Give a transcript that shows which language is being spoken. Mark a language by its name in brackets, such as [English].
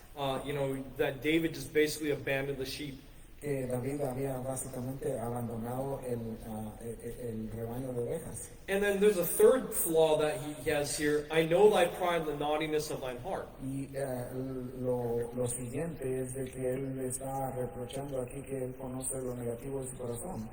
[English] That David just basically abandoned the sheep. [Spanish] que David había básicamente abandonado el rebaño de ovejas. [English] And then there's a third flaw that he has here. I know thy pride and the naughtiness of thine heart. [Spanish] Y lo siguiente es de que él está reprochando aquí que él conoce lo negativo de su corazón.